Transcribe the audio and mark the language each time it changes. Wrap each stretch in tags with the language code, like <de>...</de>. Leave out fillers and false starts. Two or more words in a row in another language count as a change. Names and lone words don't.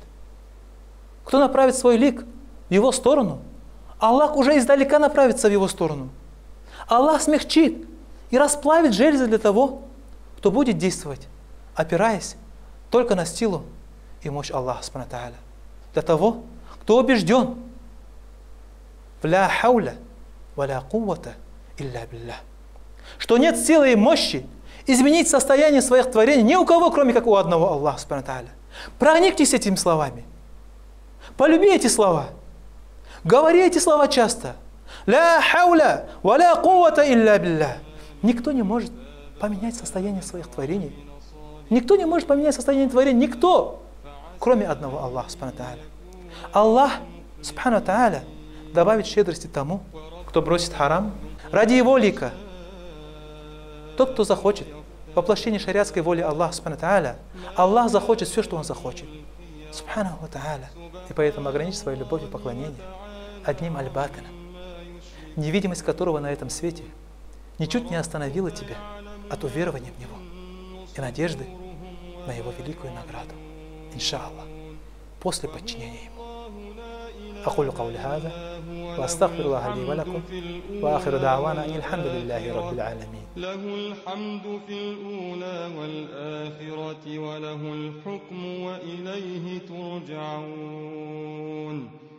<ru>Кто направит свой лик в Его сторону, Аллах уже издалека направится в Его сторону. Аллах смягчит и расплавит железы для того, кто будет действовать, опираясь только на силу и мощь Аллаха</ru> <ar>سبحانه تعالى.</ar> <ru>Для того, кто убежден в</ru> <ar>لا حول ولا قوة إلا بالله,</ar> <ru>что нет силы и мощи изменить состояние своих творений ни у кого, кроме как у одного Аллаха</ru> <ar>سبحانه تعالى.</ar> <ru>Проникнитесь этими словами. Полюби эти слова. Говори эти слова часто.</ru> <ar>لا حول ولا قوة إلا بالله.</ar> <ru>Никто не может поменять состояние своих творений. Никто не может поменять состояние творений. Никто, кроме одного Аллаха</ru> <ar>سبحانه تعالى.</ar> <ru>Аллах</ru> <ar>سبحانه تعالى</ar> <ru>добавит щедрости тому, кто бросит харам ради Его лика. Тот, кто захочет воплощение шариатской воли Аллаха</ru> <ar>سبحانه تعالى,</ar> <ru>Аллах захочет все, что Он захочет.</ru> <ar>سبحانه تعالى.</ar> <ru>И поэтому ограничь свою любовь и поклонение одним аль-батином, невидимость которого на этом свете ничуть не остановила тебя от уверования в Него и надежды на Его великую награду, иншаллах, после подчинения Ему.</ru> <ar>أقول قولي هذا وأستغفر الله لي ولكم وآخر دعوانا أن الحمد لله رب العالمين. له الحمد في الأولى والآخرة وله الحكم وإليه ترجعون.</ar>